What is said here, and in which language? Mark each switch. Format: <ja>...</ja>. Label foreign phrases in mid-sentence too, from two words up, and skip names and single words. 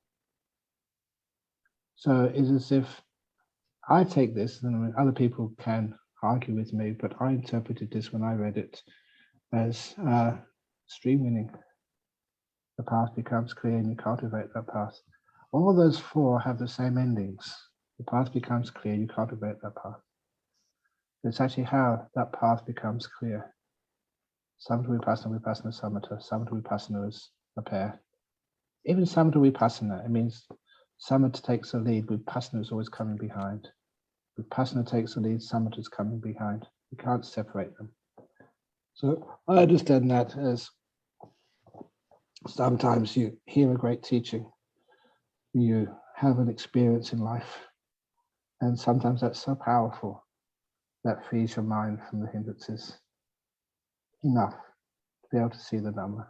<en>So it's as if I take this, and other people can argue with me, but I interpreted this when I read it as stream winning. The path becomes clear and you cultivate that path. All those four have the same endings. The path becomes clear, you cultivate that path. It's actually how that path becomes clear.</en> <pi>Samatha vipassana, vipassana samatha. Samatha vipassana</pi> <en>is a pair. Even</en> <pi>samatha vipassana,</pi> <en>it means samatha takes the lead, vipassana is always coming behind. Vipassana takes the lead, samatha is coming behind. You can't separate them. So I understand that as sometimes you hear a great teaching, you have an experience in life, and sometimes that's so powerful that frees your mind from the hindrances enough to be able to see the Dhamma.</en>